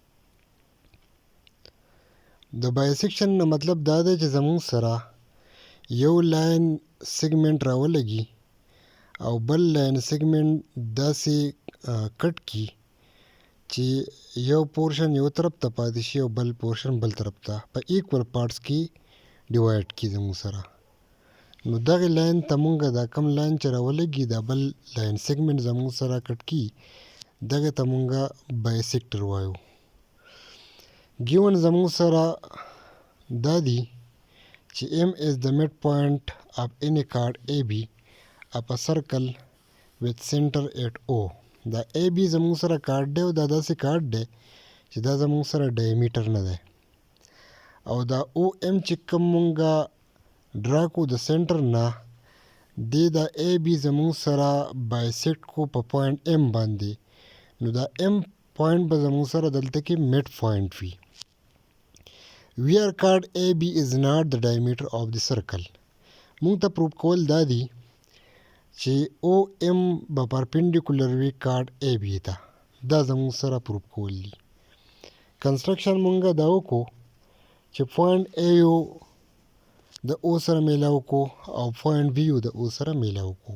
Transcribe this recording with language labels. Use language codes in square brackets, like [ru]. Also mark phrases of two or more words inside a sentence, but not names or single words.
[ps] د بایسیکشن نه مطلب دا دی چې زموږ سره یو [en] line segment [ps] راولګي او بل [en] line segment [ps] داسې کټ کی چې یو پورشن یو طرف ته پاتې شي او بل پورشن بل طرف ته په [en] equal parts [ps] کې ډیوایډ کی زموږ سره. نو دغه لاین ته مونږه دا کم لاین چې راولګي دا بل [en] line segment [ps] زموږ سره کټ کی، دغه ته مونږه بایسیکټر وایو. ګیون زموږ سره دا دی چې [en] M is the midpoint of any chord AB of a circle with center at O. دا AB زموږ سره کارډ دی او دا داسې کارډ دی چې دا زموږ سره ډایمیټر نه دی، او دا OM چې کوم مونږه ډرا کو د سنټر نه دی، دا AB زموږ سره بایسیکټ کو په پوینټ M باندې. نو دا M پوینټ به زموږ سره دلته کې mid point وي. Where chord AB is not the diameter of the circle. [ps] مونږ ته پروف کول دا دی چې OM به پرپینډیکولر وي کارډ AB ته. دا زموږ سره پروف کول دي. کنسټرکشن مونږه دا وکړو چې پوینټ AO د O سره میلاو کو او پوینټ BO د O سره میلاو کو.